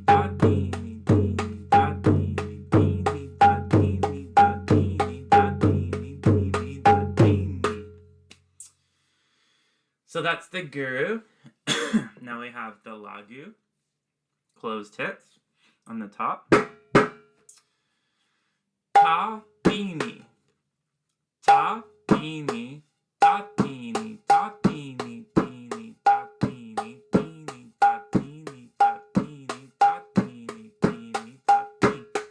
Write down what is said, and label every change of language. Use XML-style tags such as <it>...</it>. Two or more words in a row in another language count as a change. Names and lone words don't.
<en>dha-dhini, dhini, dha-dhini, dhini, dha-dhini, dha-dhini, dha-dhini, dhini, dha-dhini. So that's the guru. Now we have the lagu, closed hits on the top. Ta-thini, ta-thini, ta-thini, ta-thini, thini, ta-thini, thini, ta-thini, ta-thini, ta-thini, thini, ta-thini.</en>